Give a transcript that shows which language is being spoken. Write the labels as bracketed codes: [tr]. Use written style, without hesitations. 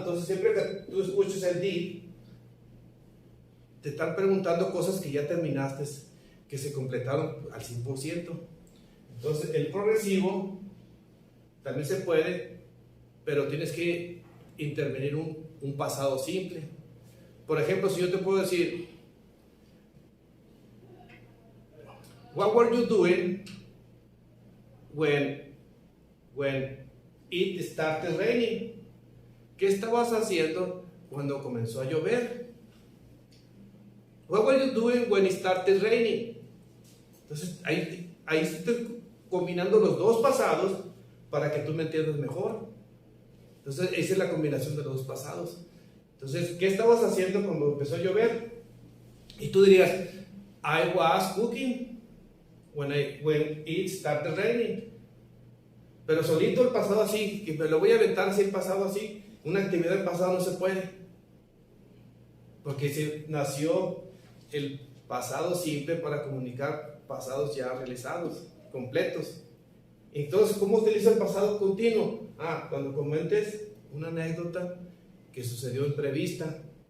[es] Entonces siempre que tú escuches el did, te están preguntando cosas que ya terminaste, que se completaron al 100%. Entonces el progresivo también se puede, pero tienes que intervenir un pasado simple. Por ejemplo, si yo te puedo decir, [en] what were you doing when it started raining? [es] ¿Qué estabas haciendo cuando comenzó a llover? [en] What were you doing when it started raining? [es] Entonces ahí estoy combinando los dos pasados para que tú me entiendas mejor. Entonces esa es la combinación de los dos pasados. Entonces, ¿qué estabas haciendo cuando empezó a llover? Y tú dirías, [en] I was cooking when it started raining. [es] Pero solito el pasado así, que me lo voy a aventar así el pasado así, una actividad del pasado no se puede. Porque se nació el pasado simple para comunicar pasados ya realizados, completos. Entonces, ¿cómo utiliza el pasado continuo? Cuando comentes una anécdota que sucedió imprevista.